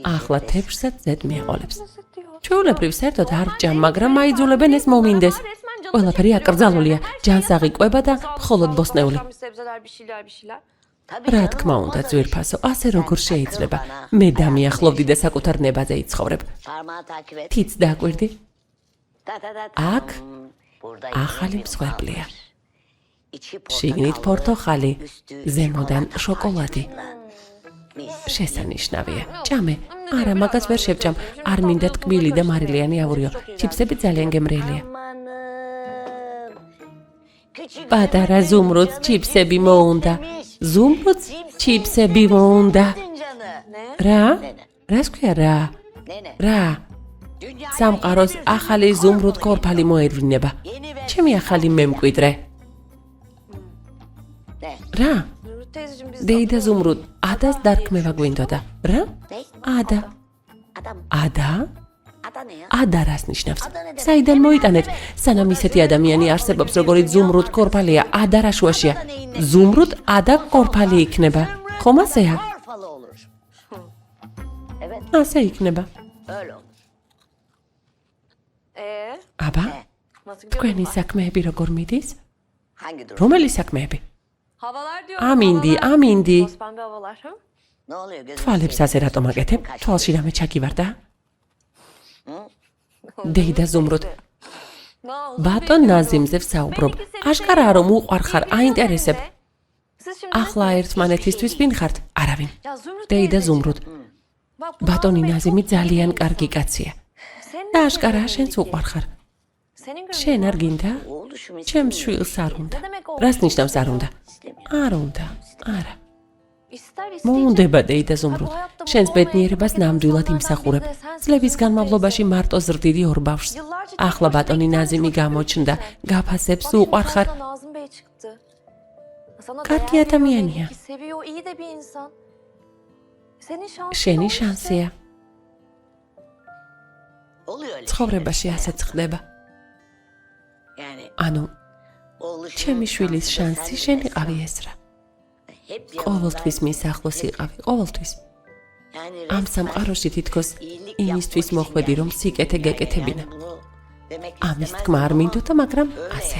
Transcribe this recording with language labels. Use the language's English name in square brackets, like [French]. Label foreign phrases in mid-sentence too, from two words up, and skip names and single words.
[Georgian] ახლა თეფშსაც ზედ მიეყოლებს. ჩვეულებრივ საერთოდ არ ვჭამ, მაგრამ აიძულებენ ეს მომინდეს. ყველაფერი აკრძალულია, ჯანსაღი კვება და მხოლოდ ბოსნეული. რა თქმა უნდა, ძვირფასო, ასე როგორ შეიძლება? მე დამიახლოვდი და საკუთარ ნებაზე იცხოვრებ. [Turkish] parmağı takip et. [Georgian] თიც დააკვირდი? აქ [Turkish] Burada [Georgian] ახალი მსხვერპლია. [Turkish] içi [Georgian] შიგნით პორტოხალი, ზემოდან შოკოლადი. [Turkish] mis. [Georgian] შესანიშნავია. ჭამე. არა, მაგას ვერ შევჭამ. არ მინდა ტკბილი და მარილიანი ავურიო. ჩიფსები ძალიან გემრიელია. [Turkish] Amanın. Küçük [Georgian] პატარა ზუმრუდს ჩიფსები მოუნდა. ზუმრუდს ჩიფსები მოუნდა. [Turkish] canı. [Georgian] რა? რას ქვია რა? [Turkish] Nene. [Georgian] რა? [Turkish] Dünya [Georgian] სამყაროს ახალი ზუმრუდ კორფალი მოერვინება. ჩემი ახალი მემკვიდრე. [Turkish] ne? [Georgian] რა? დეიდა ზუმრუდ, ადას დარქმევა გვინდოდა. რა? ადა. [Turkish] Adam. [Georgian] ადა? [Turkish] Ada ne ya? [Georgian] ადა რას ნიშნავს? საიდან მოიტანეთ? სანამ ისეთი ადამიანი არსებობს, როგორიც ზუმრუდ კორფალია, ადა რა შუაშია? ზუმრუდ ადა კორფალი იქნება. ხომ ასეა? [Turkish] Orfalı olur. Evet, [Georgian] ასე იქნება. [Turkish] öyle olur. [Georgian] აბა, თქვენი საქმეები როგორ მიდის? [Turkish] Hangi durum? [Georgian] რომელი საქმეები? [Turkish] Havalar diyor. [Georgian] ამინდი, ამინდი. [Turkish] Pembe havalar. Ha? Ne oluyor gözüm? [Georgian] თვალებს ასე რატომ აკეთებ? თვალში რამე ჩაგივარდა? დეიდა ზუმრუდ, [Turkish] Ne oldu? [Georgian] ბატონ ნაზიმზე ვსაუბრობ. აშკარაა რომ უყვარ ხარ, აინტერესებ. [Turkish] Siz şimdi [Georgian] ახლა ერთმანეთისთვის ვინ ხართ? არავინ. [Turkish] Ya Zümrüt [Georgian] დეიდა [Turkish] teyzeciğim, [Georgian] ზუმრუდ, [Turkish] bak bu [Georgian] ბატონი [Turkish] Nazım Bey [Georgian] ნაზიმი [Turkish] çok [Georgian] ძალიან [Turkish] güzel. [Georgian] კარგი კაცია. [Turkish] Senin [Georgian] და [Turkish] de [Georgian] აშკარაა [Turkish] böyle [Georgian] შენც [Turkish] belli [Georgian] უყვარ [Turkish] ki. [Georgian] ხარ. [Turkish] Senin gönlün [Georgian] შენ არ [Turkish] var. [Georgian] გინდა? [Turkish] Oğluşum [Georgian] ჩემს შვილს არ უნდა. [Turkish] Ne demek oldu? [Georgian] რას ნიშნავს არ უნდა? [Turkish] istemiyor. [Georgian] არ უნდა. არა. [Turkish] İster isteyecek. [Georgian] მოუნდება დეიდა ზუმრუდ. შენს ბედნიერებას ნამდვილად იმსახურებ. წლების განმავლობაში მარტო ზრდიდი ორ ბავშვს. ახლა ბატონი ნაზიმი გამოჩნდა. გაფასებს უყვარ ხარ. [Turkish] Nazım Bey çıktı. Sana Kalk değer ya, tam veriyor yani belli ya. ki, seviyor, iyi de bir insan. Senin şansın [Georgian] შენი [Turkish] o işte. [Georgian] შანსია. [Turkish] Oluyor öyle [Georgian] ცხოვრებაში ასეც ხდება. [Turkish] şeyler. Yani [Georgian] ანუ [Turkish] oğlu [Georgian] ჩემი შვილის შანსი შენ იყავი ეს რა. [Turkish] hep [Georgian] ყოველთვის მის ახლოს იყავი, ყოველთვის. [Turkish] Yani [Georgian] ამ სამყაროში თითქოს იმისთვის მოხვედი, რომ სიკეთე გეკეთებინა. ამის თქმა არ მინდოდა, მაგრამ ასე.